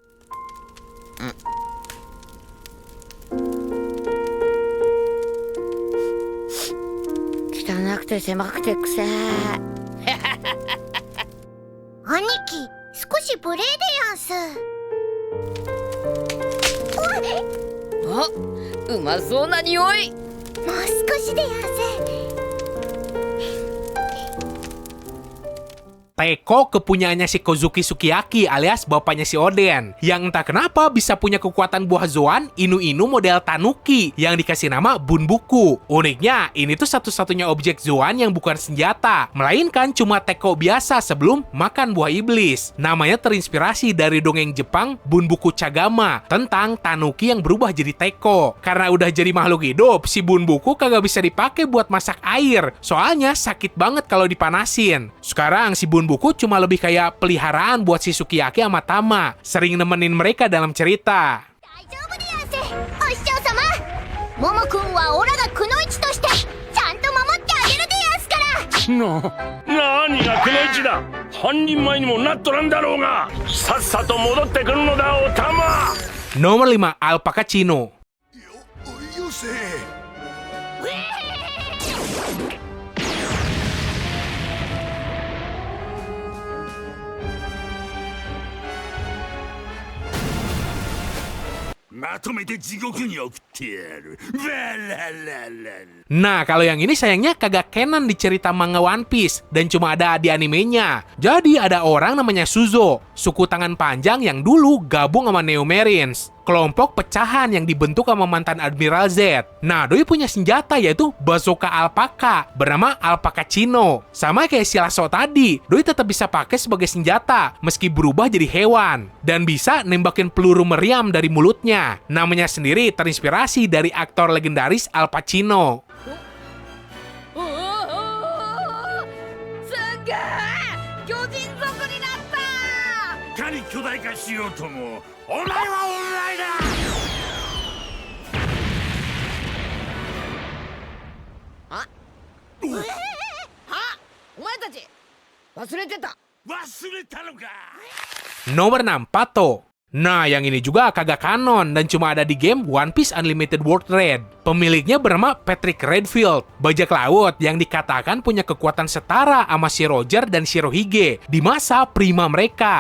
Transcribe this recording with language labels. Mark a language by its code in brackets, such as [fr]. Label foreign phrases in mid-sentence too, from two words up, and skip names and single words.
[ja] 汚くて狭くてくせえ。兄貴、少し無礼でやんす。あ、うまそうな匂い。もう少しでやんす。 [id] Teko kepunyaannya si Kozuki Sukiyaki alias bapaknya si Oden, yang entah kenapa bisa punya kekuatan buah Zoan Inu-Inu model Tanuki yang dikasih nama Bunbuku. Uniknya, ini tuh satu-satunya objek Zoan yang bukan senjata, melainkan cuma Teko biasa sebelum makan buah iblis. Namanya terinspirasi dari dongeng Jepang Bunbuku Chagama tentang Tanuki yang berubah jadi Teko. Karena udah jadi makhluk hidup, si Bunbuku kagak bisa dipakai buat masak air, soalnya sakit banget kalau dipanasin. Sekarang si Bunbuku Shibun Buku cuma lebih kayak peliharaan buat si Sukiyaki sama Tama, sering nemenin mereka dalam cerita. [ja] 大丈夫でやんすお師匠様モモくんはオラがくのいちとしてちゃんと守ってあげるでやんすから何がくのいちだ。半人前にもなっとらんだろうが、さっさと戻ってくるのだ、おたま。 [id] Nomor 5, Alpaca Chino. [ja] よせ まとめて地獄に送ってやる。バララララ [id] Nah, kalau yang ini sayangnya kagak canon di cerita manga One Piece dan cuma ada di animenya. Jadi ada orang namanya Suzo, suku tangan panjang yang dulu gabung sama Neo Marines, kelompok pecahan yang dibentuk sama mantan Admiral Z. Nah, doi punya senjata yaitu bazooka alpaka bernama Alpaca Chino. Sama kayak si Lasso tadi, doi tetap bisa pakai sebagai senjata meski berubah jadi hewan dan bisa nembakin peluru meriam dari mulutnya. Namanya sendiri terinspirasi dari aktor legendaris Al Pacino. [ja] おおすんげえ巨人族になった。いかに巨大化しようとも、お前はお前だ。あお前たち忘れてた。忘れたのか。 [id] Nomor 6, Pato. Nah, yang ini juga kagak kanon dan cuma ada di game One Piece Unlimited World Red. Pemiliknya bernama Patrick Redfield, bajak laut yang dikatakan punya kekuatan setara sama si Roger dan Shirohige di masa prima mereka.